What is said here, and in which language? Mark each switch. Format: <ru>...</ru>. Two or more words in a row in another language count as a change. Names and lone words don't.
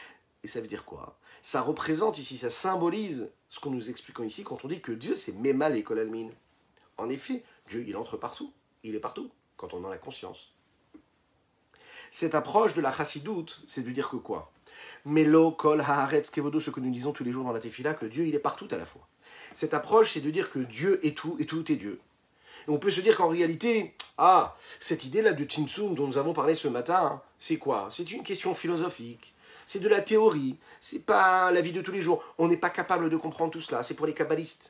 <fr>Et ça veut dire quoi? Ça représente ici, ça symbolise ce qu'on nous explique ici quand on dit que Dieu, c'est</fr> <arc>ממלא כל עלמין.</arc> <fr>En effet, Dieu, il entre partout. Il est partout, quand on en a conscience. Cette approche de la chassidoute, c'est de dire que quoi?</fr> <he>מלא, כל, הארץ, כבודו,</he> <fr>ce que nous disons tous les jours dans la tefila, que Dieu, il est partout à la fois. Cette approche, c'est de dire que Dieu est tout et tout est Dieu. Et on peut se dire qu'en réalité, cette idée-là de Tzimtzum dont nous avons parlé ce matin, c'est quoi? C'est une question philosophique. C'est de la théorie. C'est pas la vie de tous les jours. On n'est pas capable de comprendre tout cela. C'est pour les kabbalistes.</fr>